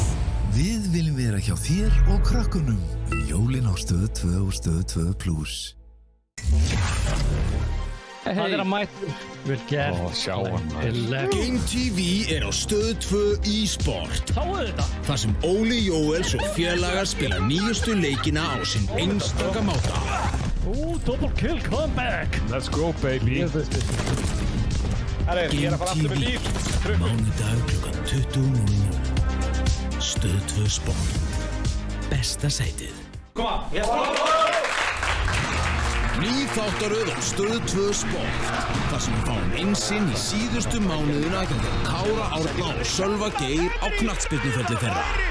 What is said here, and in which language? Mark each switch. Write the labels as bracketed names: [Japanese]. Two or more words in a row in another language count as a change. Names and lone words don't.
[Icelandic] Við viljum vera hjá þér og krökkunum jólin á Stöð 2 og Stöð 2 Plus. Það er að mæta. Vel gert. Sjá hann. Game TV er á Stöð 2 e-sport. Sáu þetta? Þar sem Óli Jóels og félagar spila nýjustu leikina á sinn einstaka máta. [English] Double kill comeback. Let's go, baby. Game TV. [Icelandic] Mánudag klukkan 20:00. Stöð 2 Sport. Besta sætið. Koma, Ný þáttaröð á Stöð 2 Sport. Þar sem við fáum innsinn í síðustu mánuðina hjá Kára Árna og Sölva Geir á knattspyrnuferli þeirra.